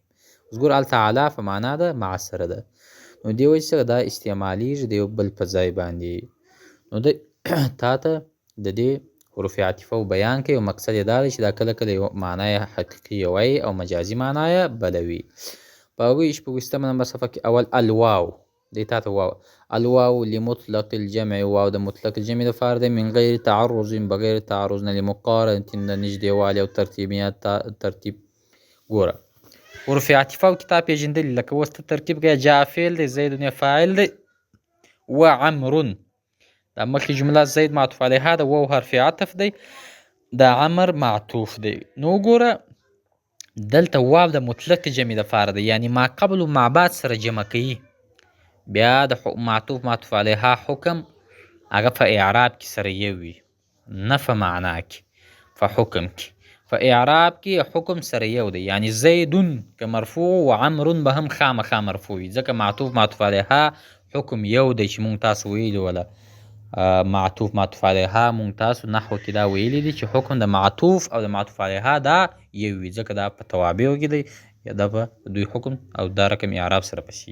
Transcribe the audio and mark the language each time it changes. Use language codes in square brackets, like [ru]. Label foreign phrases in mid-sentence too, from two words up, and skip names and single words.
[ps] اوس ګوره هلته علا په معنا ده، مع سره ده. نو دې وجې څخه دا استعمالیږي د یو بل په ځای باندې. نو دی تا ته د دې حروف عاطفه بیان کوي او مقصد یې دا دی چې دا کله کله یو معنا یې حقیقي وایي او مجازي معنا یې بله وي. په هغوی 26 نمبر صفحه کې اول الواو دی. تا ته [ar] واو الواو لمطلق الجمع، [ps] واو د مطلق الجمع دپاره دی. [ar] من غیر تعرض، بغیر تعرض [ps] نه، لمقارنة د نږدې والي او ترتیب. ګوره حروف عاطفه او کتاب پېژندلي، لکه اوس ته ترتیب کوې جاء فعل دی، زیدون یې فاعل دی، و عمرون دا مخکې جمله زید معطوف علیها ده، واو حرف عطف دی، دا عمر معطوف دی. نو ګوره دلته واو د مطلق جمع دپاره دی، یعنې ما قبل و ما بعد سره جمع کوي. بیا د معطوف علیها حکم هغه په اعراب کې سره یو وي، نه په معنا کې، په حکم کې. په اعراب کې حکم سره یو دی، یعنی زیدون که مرفوع و عمرون به هم خامخا مرفوع وي، ځکه معطوف علیها حکم یو دی چې مونږ تاسو ویلي وله. معطوف علیها مونږ تاسو نحو کې دا ویلي دي چې حکم د معطوف او د معطوف علیها دا یو وي، ځکه دا په توابعو کې دی، یا دا په دوی حکم او دا رقم اعراب سره پسې.